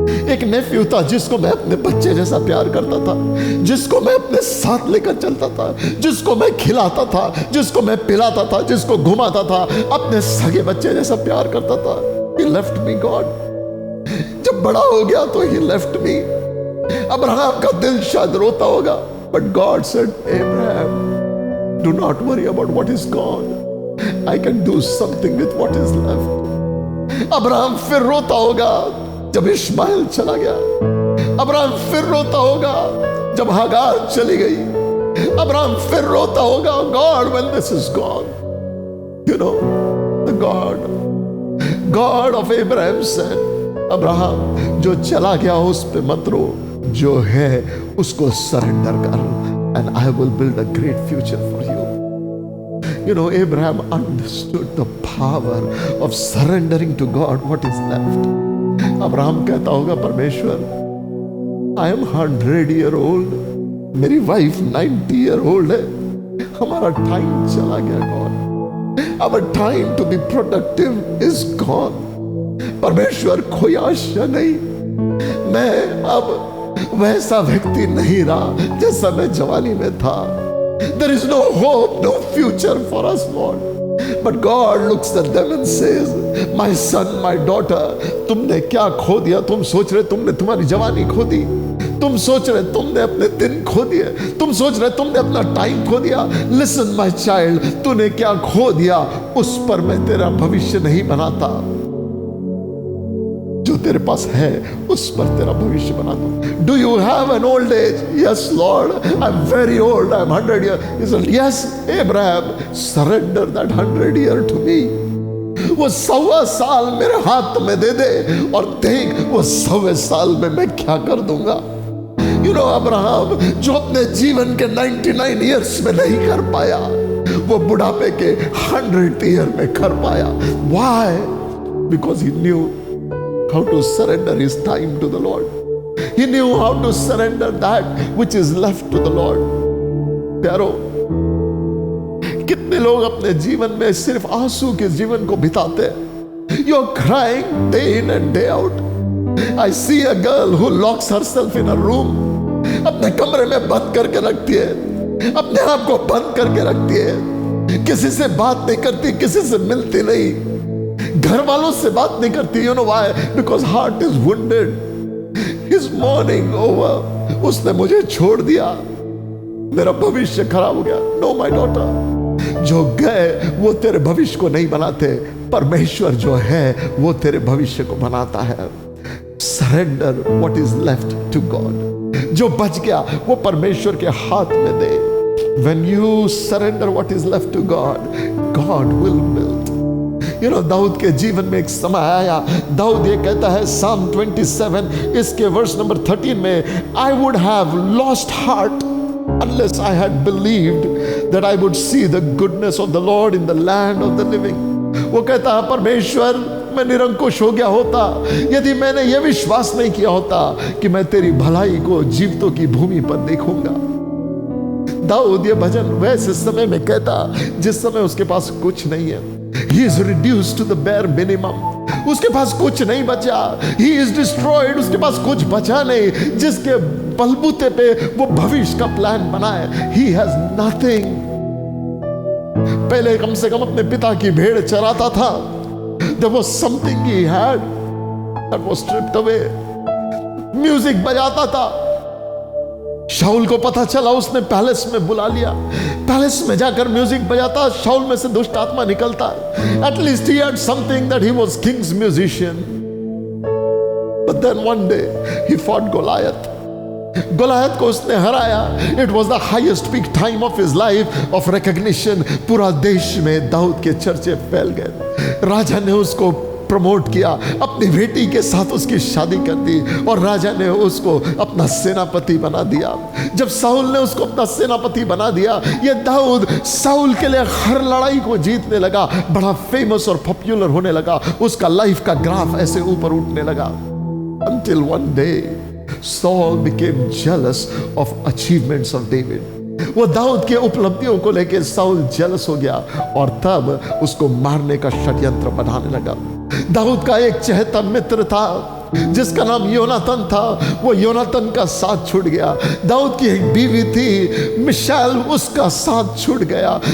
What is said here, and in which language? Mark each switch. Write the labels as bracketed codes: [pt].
[hi] एक नेफ्यू था जिसको मैं अपने बच्चे जैसा प्यार करता था, जिसको मैं अपने साथ लेकर चलता था, जिसको मैं खिलाता था, जिसको मैं पिलाता था, जिसको घुमाता था, अपने सगे बच्चे जैसा प्यार करता था। [en] He left me, God. [hi] जब बड़ा हो गया तो [en] he left me. [hi] अब्राहम का दिल शायद रोता होगा, [en] but God said, Abraham, do not worry about what is gone. I can do something with what is left. [hi] Abraham फिर रोता होगा जब इश्माइल चला गया। अब्राहम फिर रोता होगा जब हागार चली गई। अब्राहम फिर रोता होगा, [en] God when this is gone. You know, the God of Abraham said, [hi] Abraham जो चला गया उस पे मत रो, जो है उसको सरेंडर कर, [en] And I will build a great future for you. You know, Abraham understood the power of surrendering to God what is left. [hi] Abraham कहता होगा, परमेश्वर, [en] I am 100 year old, [hi] मेरी वाइफ [en] 90 year old [hi] है, हमारा time चला गया God, [en] our time to be productive is gone। [hi] परमेश्वर, कोई आशा नहीं, मैं अब वैसा व्यक्ति नहीं रहा जैसा मैं जवानी में था। [en] There is no hope, no future for us, Lord. But God looks at them and says, my son, my daughter, [hi] तुमने क्या खो दिया? तुम सोच रहे तुमने तुम्हारी जवानी खो दी, तुम सोच रहे तुमने अपने दिन खो दिए, तुम सोच रहे तुमने अपना टाइम खो दिया। [en] Listen my child, [hi] तूने क्या खो दिया उस पर मैं तेरा भविष्य नहीं बनाता, जो तेरे पास है उस पर तेरा भविष्य बना दो। [en] Do you have an old age? Yes Lord, I am very old, I am 100 years। He said, yes, Abraham, surrender that 100 years to me। [hi] वो 100 साल मेरे हाथ में दे दे और देख वो 100 साल में मैं क्या कर दूंगा। यू नो, अब्राहम जो अपने जीवन के 99 years में नहीं कर पाया, वो बुढ़ापे के 100th year में कर पाया। [en] Why? Because he knew how to surrender his time to the Lord. He knew how to surrender that which is left to the Lord. [hi] प्यारो, कितने लोग अपने जीवन में सिर्फ आंसू के जीवन को बिताते हैं। [en] You're crying day in and day out. I see a girl who locks herself in a room. [hi] अपने कमरे में बंद करके रखती है, अपने आप को बंद करके रखती है, किसी से बात नहीं करती, किसी से मिलती नहीं। घर वालों से बात नहीं करती। [en] You know why? Because heart is wounded, his mourning over, [hi] उसने मुझे छोड़ दिया, मेरा भविष्य खराब हो गया। नो माय डॉटर, जो गए वो तेरे भविष्य को नहीं बनाते, परमेश्वर जो है वो तेरे भविष्य को बनाता है। [en] Surrender what is left to God. [hi] जो बच गया वो परमेश्वर के हाथ में दे। [en] When you surrender what is left to God, God will build. You know, [hi] Dawood के जीवन में एक समय आया, दाऊद ये कहता है [en] Psalm 27 [hi] इसके वर्स नंबर 13 में, [en] I would have lost heart unless I had believed that I would see the goodness of the Lord in the land of the living. [hi] वो कहता है परमेश्वर, मैं निरंकुश हो गया होता यदि मैंने यह विश्वास नहीं किया होता कि मैं तेरी भलाई को जीवितों की भूमि पर देखूंगा। दाऊद ये भजन वैसे समय में कहता जिस समय उसके पास कुछ नहीं है। [en] He is reduced to the bare minimum. [hi] उसके पास कुछ नहीं बचा। [en] He is destroyed. [hi] उसके पास कुछ बचा नहीं जिसके बलबूते पे वो भविष्य का प्लान बनाए। [en] He has nothing. [hi] पहले कम से कम अपने पिता की भेड़ चराता था। [en] There was something he had that was stripped away. [hi] Music बजाता था। शाऊल को पता चला, उसने पैलेस में बुला लिया। पैलेस में जाकर म्यूजिक बजाता, शाऊल में से दुष्ट आत्मा निकलता। [en] At least he had something that he was king's musician. But then one day he fought Goliath. [hi] Goliath को उसने हराया। [en] It was the highest peak time of his life of recognition. [hi] पूरा देश में दाऊद के चर्चे फैल गए। राजा ने उसको प्रमोट किया, अपनी बेटी के साथ उसकी शादी कर दी और राजा ने उसको अपना सेनापति बना दिया। जब साउल ने उसको अपना सेनापति बना दिया, ये दाऊद साउल के लिए हर लड़ाई को जीतने लगा, बड़ा फेमस और पॉपुलर होने लगा। उसका लाइफ का ग्राफ ऐसे ऊपर उठने लगा। [en] Until one day Saul became jealous of achievements of David. [hi] वो दाऊद के उपलब्धियों को लेकर साउल जेलस हो गया और तब उसको मारने का षड्यंत्र बनाने लगा। दाऊद का एक चहेता मित्र था जिसका नाम योनातन था। वो योनातन का साथ छूट गया। दाऊद की एक बीवी थी मिशाल, उसका साथ छूट गया।